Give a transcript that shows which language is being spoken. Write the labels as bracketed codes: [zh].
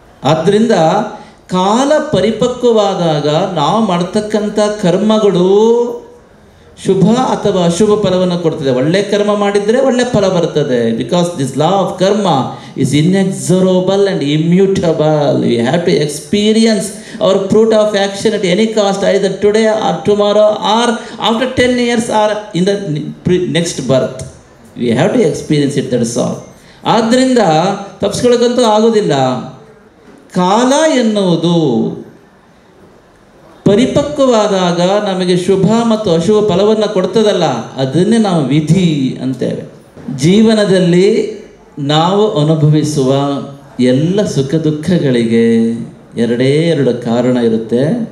[kn] ಆದ್ದರಿಂದ ಕಾಲ ಪರಿಪಕ್ವವಾದಾಗ ನಾವು ಮಾಡ್ತಕ್ಕಂಥ ಕರ್ಮಗಳು ಶುಭ ಅಥವಾ ಅಶುಭ ಫಲವನ್ನು ಕೊಡ್ತದೆ. ಒಳ್ಳೆ ಕರ್ಮ ಮಾಡಿದರೆ ಒಳ್ಳೆ ಫಲ ಬರ್ತದೆ. [en] Because this law of karma is inexorable and immutable. We have to experience our fruit of action at any cost, either today or tomorrow or after 10 years or in the next birth. We have to experience it, that is all. [kn] ಆದ್ದರಿಂದ ತಪ್ಪಿಸ್ಕೊಳ್ಳೋಕ್ಕಂತೂ ಆಗೋದಿಲ್ಲ. ಕಾಲ ಎನ್ನುವುದು ಪರಿಪಕ್ವವಾದಾಗ ನಮಗೆ ಶುಭ ಮತ್ತು ಅಶುಭ ಫಲವನ್ನು ಕೊಡ್ತದಲ್ಲ, ಅದನ್ನೇ ನಾವು ವಿಧಿ ಅಂತೇವೆ. ಜೀವನದಲ್ಲಿ ನಾವು ಅನುಭವಿಸುವ ಎಲ್ಲ ಸುಖ ದುಃಖಗಳಿಗೆ 2 ಕಾರಣ ಇರುತ್ತೆ.